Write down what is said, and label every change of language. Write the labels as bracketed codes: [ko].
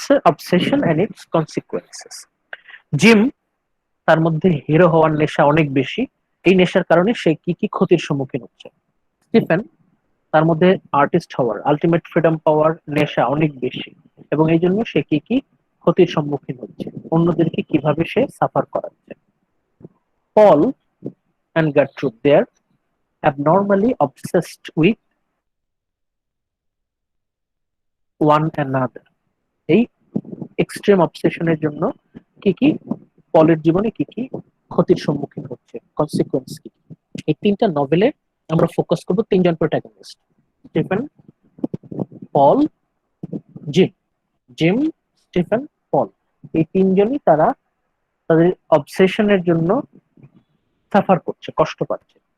[en] Obsession and its consequences. [bn] Gym, তার মধ্যে hero হওয়ার নেশা অনেক বেশি, এই নেশার কারণে সে কি কি ক্ষতির সম্মুখীন হচ্ছে। স্টিফেন, তার মধ্যে আর্টিস্ট হওয়ার, আলটিমেট ফ্রিডম পাওয়ার নেশা অনেক বেশি, এবং এই জন্য সে কি কি ক্ষতির সম্মুখীন হচ্ছে, অন্যদেরকে কিভাবে সে সাফার করাচ্ছে। [en] Paul and Gertrude, they are abnormally obsessed with one another. [bn] এই এক্সট্রিম অবসেশনের জন্য কি কি পলের জীবনে কি কি ক্ষতির সম্মুখীন হচ্ছে, কনসিকুয়েন্স কি। এই তিনটা নভেলে আমরা ফোকাস করব তিনজন প্রোটাগনিস্ট, স্টিফেন, পল, জিম। জিম, স্টিফেন, পল, এই তিনজনই তারা তাদের অবসেশনের জন্য সাফার করছে, কষ্ট পাচ্ছে।